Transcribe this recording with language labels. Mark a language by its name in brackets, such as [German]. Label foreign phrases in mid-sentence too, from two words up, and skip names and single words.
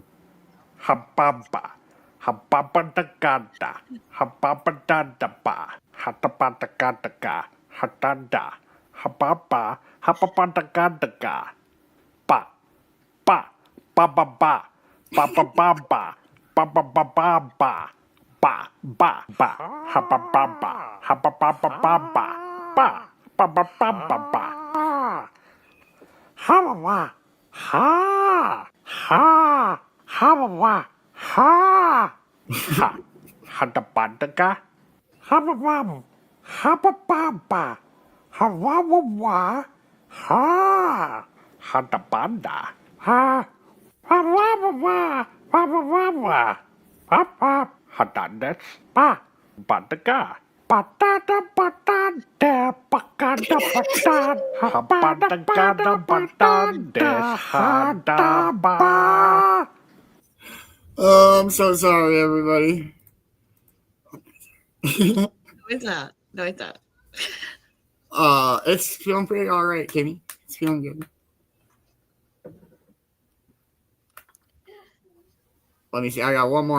[English] Hababa, hababa da gada, hababa da da ba, hataba da gada ga, hatada, hababa, hababa da gada ga, ba, ba, ba ba ba, ba ba ba ba, ba ba ba ba ba, ba ba ba, hababa ba, hababa ba ba ba, ba ba ba ba ba ba. Ha ha ha ha ha ha hadabadaga hababam habababa hawawa ha hadabanda ha hawawa hawawa papa hadades pa badaga Patata patata pakada patata habada patata hadaba. Oh, I'm so sorry, everybody. No, it's not. No, it's not. It's feeling pretty all right, Kimmy. It's feeling good. Let me see. I got one more.